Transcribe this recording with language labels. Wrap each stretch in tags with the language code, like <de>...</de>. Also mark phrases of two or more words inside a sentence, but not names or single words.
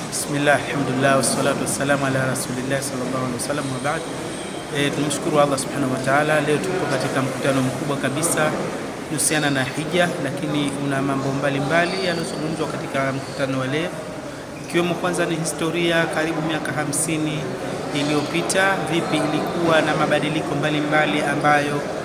<ar>بسم الله، الحمد لله، والصلاة والسلام على رسول الله صلى الله عليه وسلم وبعد.</ar> <sw>Tunamshukuru</sw> <ar>الله سبحانه وتعالى.</ar> <sw>Leo tuko katika mkutano mkubwa kabisa kuhusiana na hija, lakini una mambo mbalimbali yanayozungumzwa katika mkutano wa leo, ikiwemo kwanza ni historia karibu miaka 50 iliyopita, vipi ilikuwa na mabadiliko mbalimbali ambayo</sw>